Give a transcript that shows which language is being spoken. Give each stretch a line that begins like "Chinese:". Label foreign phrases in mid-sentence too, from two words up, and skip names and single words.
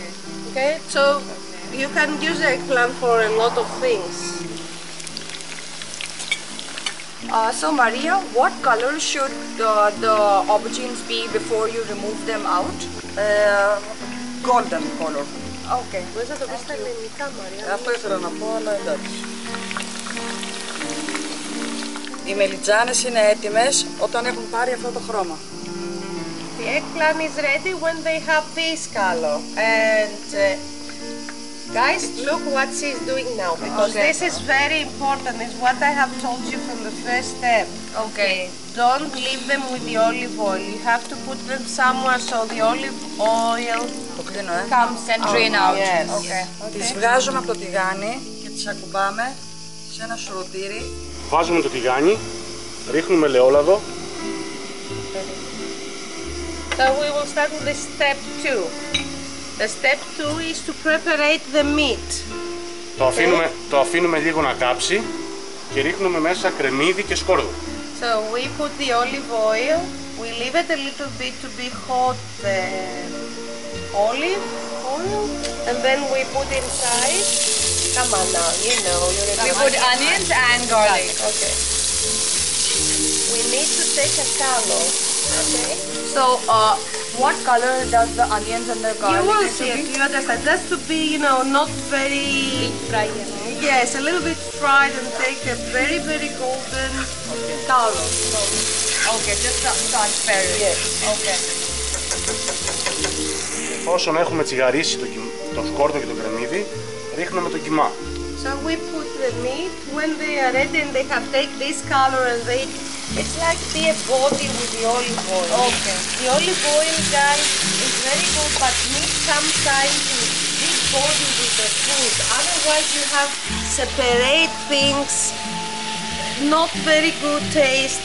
English: Okay, so you can use eggplant for a lot of things. So Maria, what color should the aubergines be before you remove them out? Golden color. Okay.
Greek: Μπορείς να το πεις στα ελληνικά, Μαρία. Αυτό ήθελα να πω, αλλά εντάξει. Οι μελιτζάνες είναι έτοιμες όταν έχουν πάρει αυτό το χρώμα.
English: The eggplant is ready when they have this color. And guys, look what she's doing now, because Okay. this is very important. It's what I have told you from the first step. Okay. Don't leave them with the olive oil. You have to put them somewhere so the olive oil
Greek: Το κλείνω,
English: comes Can drain out. Yes. Okay.
Greek: Τις βγάζουμε από το τηγάνι και τις ακουμπάμε σε ένα σουρωτήρι. Βάζουμε το τηγάνι, ρίχνουμε ελαιόλαδο.
English: So we will start with the step 2. The step 2 is to preparate the meat.
Greek: Το αφήνουμε λίγο να κάψει και ρίχνουμε μέσα κρεμμύδι και σκόρδο.
English: So we put the olive oil, we leave it a little bit to be hot, the olive oil, and then we put inside, come on now, you know, you're a We put onions and garlic. Okay. We need to take a color, okay? So what color does the onions and the garlic You will need to see it, be? you understand, just to be, you know, not very... Fried. Yes, a little bit fried and take a very, very golden color. Okay, just transparent. Yes. Okay.
Greek: Όσον έχουμε τσιγαρίσει το σκόρδο και το κρεμμύδι, ρίχνουμε το κιμά.
English: So we put the meat when they are ready and they have take this color and it's like be a body with the olive oil. Okay. The olive oil, guys, is very good, but meat sometimes is big body with the food. Otherwise you have separate things, not very good taste.